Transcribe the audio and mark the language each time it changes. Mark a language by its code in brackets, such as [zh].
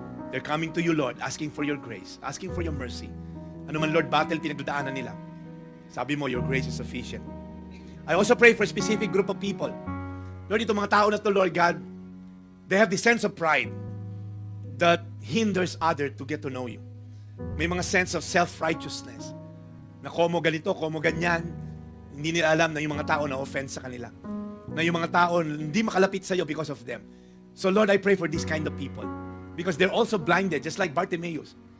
[en] They're coming to you, Lord, asking for your grace, asking for your mercy. [tl] Ano man, Lord, battle pinagdadaanan nila. Sabi mo, [en] your grace is sufficient. I also pray for a specific group of people. Lord, [tl] itong mga tao na to, [en] Lord God, they have this sense of pride that hinders others to get to know you. [tl] May mga [en] sense of self-righteousness [tl] na komo ganito, komo ganyan. Hindi nila alam na yung mga tao na offense sa kanila. Na yung mga tao hindi makalapit sa iyo because of them. [en] So Lord, I pray for this kind of people. Because they're also blinded, just like Bartimaeus.